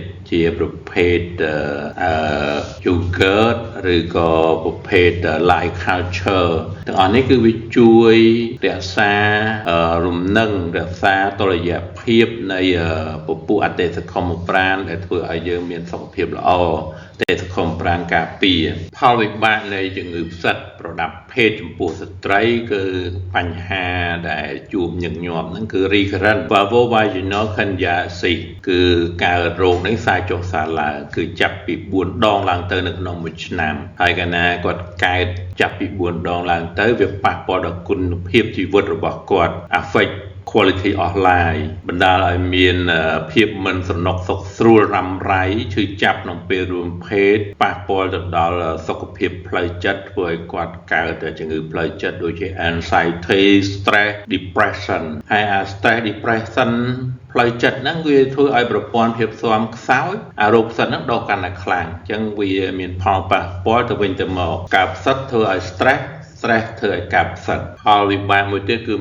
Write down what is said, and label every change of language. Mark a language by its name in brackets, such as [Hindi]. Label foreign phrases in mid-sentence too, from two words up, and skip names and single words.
[Khmer] ជាប្រភេទyogurt ឬក៏ប្រភេទ [English] live culture [Khmer] ទាំងអស់នេះគឺវាជួយរក្សារំនឹងរក្សាតុ ល្យភាពនៃពពួកអតិសកុមប្រាណដែលធ្វើឲ្យយើងមានសុខភាពល្អអតិសកុមប្រាណការពារផលវិបាកនៃជំងឺផ្សិតប្រដាប់ភេទចំពោះស្ត្រីគឺបញ្ហាដែលជួបញឹកញាប់ហ្នឹងគឺ [English] recurrent vulvovaginal candidiasis [Khmer] គឺកើតរោគនេះសាចុះសាឡើងគឺចាប់ពី4ដង ឡើងទៅនៅក្នុងមួយឆ្នាំហើយកាលណាគាត់កើតចាប់ពី4ដងឡើងទៅវាប៉ះពាល់ដល់គុណភាពជីវិតរបស់គាត់ [English] affect quality of life [Khmer] បណ្ដាលឲ្យមានភាពមិនសំណុកសុខស្រួលរ៉ាំរ៉ៃឈឺចាប់ក្នុងពេលរួមភេទប៉ះពាល់ទៅដល់សុខភាពផ្លូវចិត្តធ្វើឲ្យគាត់កើតជំងឺផ្លូវចិត្តដូចជា anxiety [English] stress depression [Khmer] ហើយ [English] stress depression [Khmer] ផ្លូវចិត្តហ្នឹងវាធ្វើឲ្យប្រព័ន្ធភាពស៊ាំខ្សោយអារោគផ្សិតហ្នឹងដុះកាន់តែខ្លាំងអញ្ចឹងវាមានផលប៉ះពាល់ទៅវិញទៅមកការផ្សិតធ្វើឲ្យ stress ធ្វើឲ្យការផ្សិតផលវិបាកមួយទៀតគឺ